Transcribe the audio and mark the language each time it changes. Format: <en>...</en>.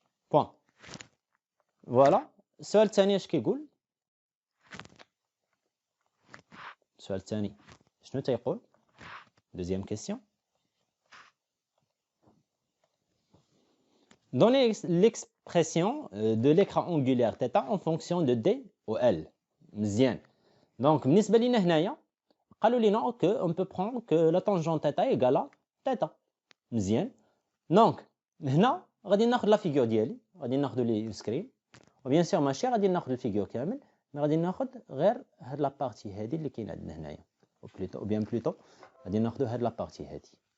<fr>Point. Voilà.</fr> <ar>السؤال الثاني اش كيقول؟ السؤال الثاني شنو تيقول؟</ar> <fr>Deuxième question. Donnez l'expression de l'écran angulaire θ en fonction de D ou L.</fr> <ar>مزيان.</ar> <fr>Donc</fr> <ar>بالنسبة لينا هنايا قالوا لنا</ar> <fr>que on peut prendre que la tangente θ égale à θ.</fr> <ar>مزيان. Donc هنا غادي ناخذ لا فيغور ديالي, غادي ناخذ لي سكرين. وبيان سور ماشي غادي ناخذ الفيغور كامل, مي غادي ناخذ غير هاد لابارتي هادي اللي كاينه عندنا هنايا. او بيان بلوتو غادي ناخذ هاد لابارتي هادي.</ar>